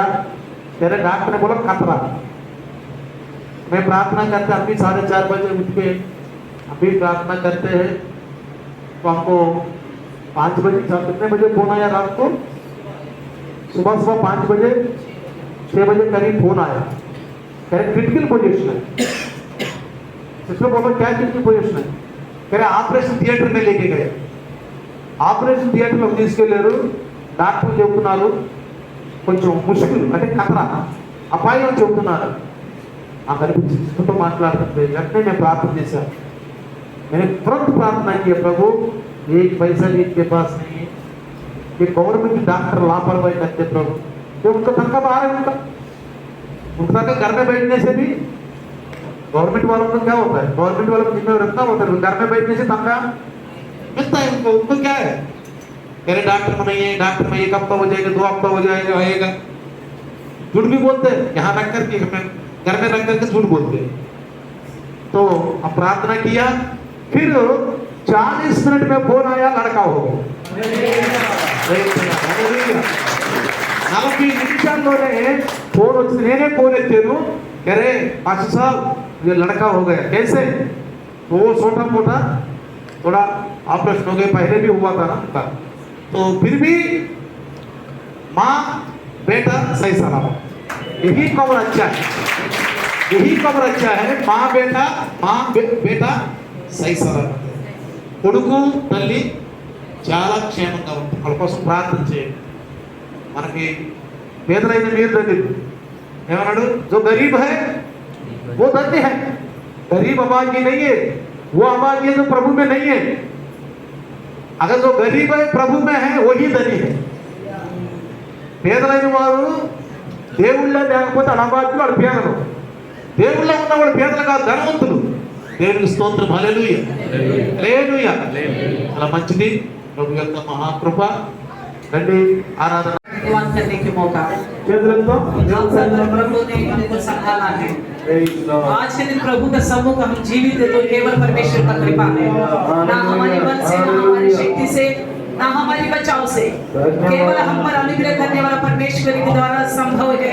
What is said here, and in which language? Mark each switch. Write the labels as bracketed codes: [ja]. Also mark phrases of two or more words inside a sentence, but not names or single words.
[hi] तेरे डॉक्टर ने बोला खतरा। मैं प्रार्थना करते अभी 4:30 बजे उठ के अभी प्रार्थना करते हैं, तो हमको 5 बजे कितने बजे फोन आया रात को, सुबह 5 बजे 6 बजे करीब फोन आया, कह रहे [en] critical position [hi] है। सिस्टर बोलो क्या [en] critical position [hi] है, कह रहे [en] operation theatre [hi] में लेके गए, [te] ఆపరేషన్ థియేటర్లోకి తీసుకెళ్లారు, డాక్టర్లు చెబుతున్నారు కొంచెం ముష్కిల్ అంటే ఖతరా అపాయం చెబుతున్నారు। నాకు అనిపించింది సిస్టర్తో మాట్లాడుతుంటే వెంటనే నేను ప్రార్థన చేశాను। [hi] मैंने तुरंत प्रार्थना की प्रभु 1 पैसा भी इनके पास नहीं है, ये [en] government doctor [hi] लापरवाही करते प्रभु, जो उनका तनख्वाह बाहर है, उनका घर में बैठने से भी गवर्नमेंट वालों का क्या होता है, गवर्नमेंट वालों को जिम्मेदार रखना होता है, घर में बैठने से तनख्वाह मिलता है उनको, उनको क्या है, कह रहे डॉक्टर में नहीं है, डॉक्टर में 1 हफ्ता हो जाएगा 2 हफ्ता हो जाएगा आएगा, झूठ भी बोलते हैं, यहाँ रख करके घर में रख करके झूठ बोलते हैं। तो अब प्रार्थना किया, फिर 40 मिनट में फोन आया, लड़का हो गया। [te] 40 నిమిషాల్లోనే फोन వచ్చింది, నేనే फोन ఎత్తాను, [hi] कह रहे पास्टर साहब ये लड़का हो गया। कैसे, वो छोटा मोटा थोड़ा ऑपरेशन हो गया, पहले भी हुआ था ना उनका, तो फिर भी माँ बेटा सही सलामत, यही खबर अच्छा है, यही खबर अच्छा है, माँ बेटा सही सलामत, [te] కొడుకు తల్లి చాలా క్షేమంగా ఉంటుంది। వాళ్ళ కోసం ప్రార్థన చేయండి। మనకి పేదలైన మీరు దగ్గర ఏమన్నాడు, [hi] जो गरीब है वो धन्य है, गरीब अभागी नहीं है, वो अभागी जो प्रभु में नहीं है। अगर जो गरीब है प्रभु में है वही धनी है। [te] పేదలైన వారు దేవుళ్ళో లేకపోతే అనాభాగ్యులు, వాడు పేదలు, దేవుళ్ళో ఉన్న వాడు పేదలు కాదు, ధనవంతులు। దేవునికి స్తోత్రం, హల్లెలూయా హల్లెలూయా। చాలా మంచిది, ప్రభు యొక్క మహాకృప। రండి ఆరాధన [hi] करने के मौका [te] చేతులతో [hi] प्रभु ने हमको संभाला है। आज के दिन प्रभु का सम्मुख हम जीवित है तो केवल परमेश्वर का कृपा है, ना हमारी बल से, ना हमारी शक्ति से, ना हमारी बचाव से, केवल हम पर अनुग्रह करने वाला परमेश्वर के द्वारा संभव है।